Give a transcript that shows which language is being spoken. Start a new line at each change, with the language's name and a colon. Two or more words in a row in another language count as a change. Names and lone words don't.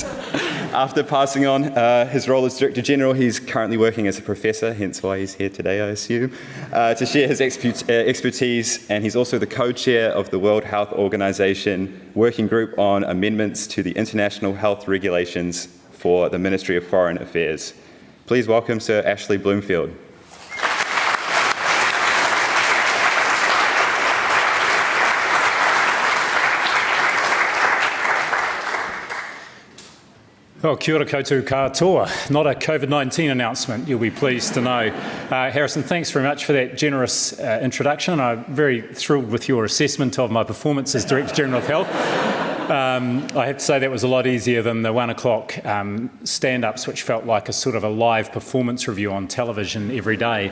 English: After passing on his role as Director General, he's currently working as a professor, hence why he's here today, I assume, to share his expertise, and he's also the co-chair of the World Health Organization Working Group on Amendments to the International Health Regulations for the Ministry of Foreign Affairs. Please welcome Sir Ashley Bloomfield.
Māori: Well, kia ora koutou katoa.
English: Not a COVID-19 announcement, you'll be pleased to know. Harrison, thanks very much for that generous introduction. I'm very thrilled with your assessment of my performance as Director General of Health. I have to say that was a lot easier than the 1 o'clock stand-ups, which felt like a sort of a live performance review on television every day.